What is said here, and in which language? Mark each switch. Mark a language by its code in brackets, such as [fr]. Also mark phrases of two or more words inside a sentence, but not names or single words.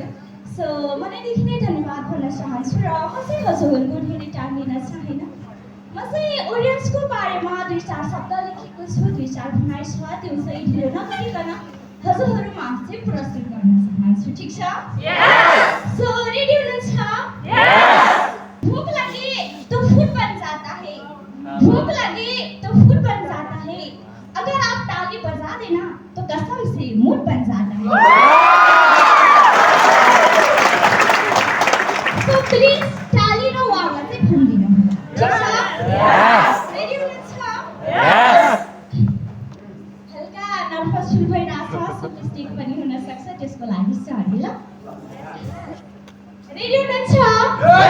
[ne] सो मनैदेखि नै धन्यवाद भन्न चाहन्छु र म चाहिँ हजुरहरूको धेरै टाइम लिन चाहेन। म चाहिँ ओरियन्सको बारेमा 2-4 शब्द लेखेको छु, 2-4 भनाइ छ, त्यो चाहिँ ढिलो नगरिकन हजुरहरूमा चाहिँ प्रस्तुत गर्न चाहन्छु। ठिक छ? [en] so ready [ne] हुनुहुन्छ? [hi] भूख लगे तो फूड बन जाता है, भूख लगे तो फूड बन जाता है, अगर आप ताली बजा देना तो कसम से मूड बन जाता है। [en] so please [ne] ताली र वाला चाहिँ भनिदिनु। ठिक छ? रेडी हुनुहुन्छ? हल्का [en] nervous feel [ne] भइरहेको छ, सो मिस्टेक पनि हुन सक्छ, त्यसको लागि सरी ल। रेडी हुनुहुन्छ?